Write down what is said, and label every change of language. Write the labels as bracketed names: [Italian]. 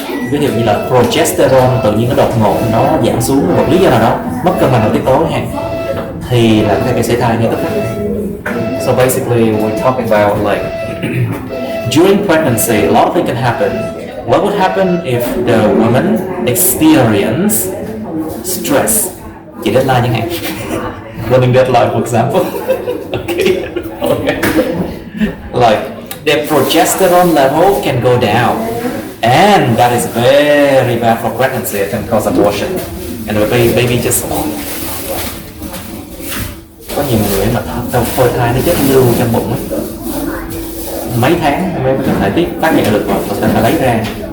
[Vietnamese] Ví dụ như là progesterone tự nhiên nó đột ngột nó giảm xuống một lý do nào đó, mất cân bằng nội tiết tố hạn, thì là cái sảy thai ngay tức khắc. [English] So basically we're talking about like during pregnancy a lot of things can happen. What would happen if the woman experience stress? [Vietnamese] Chị deadline chẳng hạn. [English] Running deadline for example. Okay. Like their progesterone level can go down, and that is very bad for pregnancy. It can cause abortion, and the baby just. [Vietnamese] Có nhiều người mà phôi thai nó chết lưu trong bụng mấy tháng mới có thể phát hiện được và có thể lấy ra.